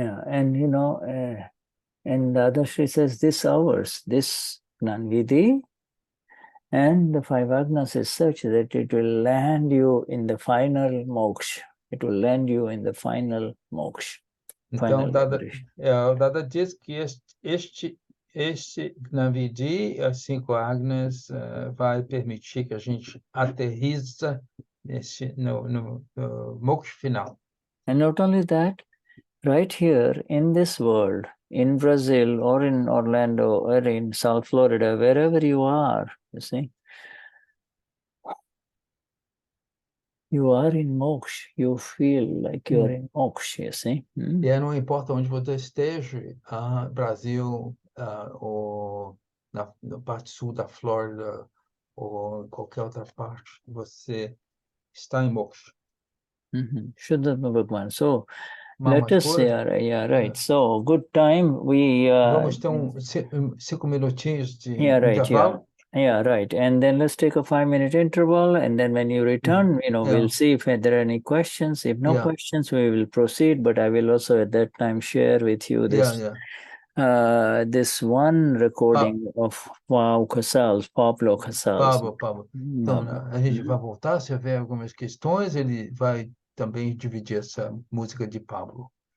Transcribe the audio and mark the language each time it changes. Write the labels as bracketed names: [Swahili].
[English] And you know, and the other Sri says this hours, this Gnan Vidhi and the 5 agnas is such that it will land you in the final moksha. It will land you in the final moksha. [Portuguese] Então, Dada diz que este Gnani Vidhi, as 5 agnas, vai permitir que a gente aterriza no moksha final. [English] And not only that, right here in this world, in Brazil or in Orlando or in South Florida, wherever you are, you see, you are in moksha. You feel like you are in moksha, you see. [Portuguese] E não importa onde você esteja, Brasil, ou na parte sul da Flórida, ou em qualquer outra parte, você está em moksha. [English] Shuddhatma Bhagwan. So, let us say, right. So, good time. [Portuguese] Vamos ter 5 minutinhos de intervalo. [English] Yeah, right. And then let's take a 5-minute interval. And then when you return, you know, we'll see if there are any questions. If no questions, we will proceed. But I will also at that time share with you this this one recording of Pau Casals, Pablo Casals. Pablo. [Portuguese] Então, a gente vai voltar. Se houver algumas questões, ele vai também dividir essa música de Pablo.